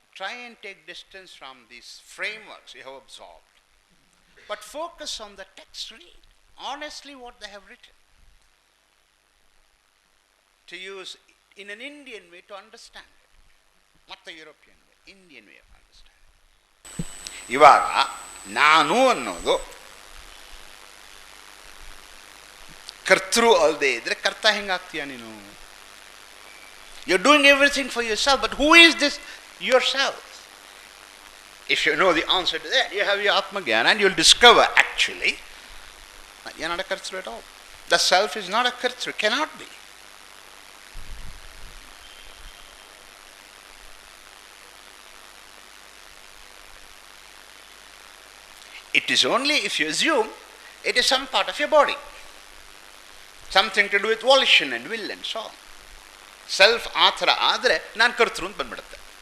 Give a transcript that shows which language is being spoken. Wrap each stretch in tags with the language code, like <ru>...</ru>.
<en>Try and take distance from these frameworks you have absorbed. But focus on the text, read honestly what they have written. To use in an Indian way to understand it. Not the European way, Indian way of understanding.</en> <kn>ಇವಾಗ ನಾನು ಅನ್ನೋದು ಕರ್ತೃ ಅಲ್ಲದೆ ಇದ್ರೆ ಕರ್ತ ಹೆಂಗಾಗ್ತೀಯ ನೀನು?</kn> <en>You're doing everything for yourself, but who is this yourself? If you know the answer to that, you have your Atmagyan and you'll discover actually that you're not a kartru at all. The self is not a kartru, cannot be. It is only if you assume it is some part of your body. Something to do with volition and will and so on.</en> <kn>Self ಆಥರ ಆದರೆ ನಾನು ಕರ್ತೃ ಅಂತ ಬಂದ್ಬಿಡುತ್ತೆ.</kn>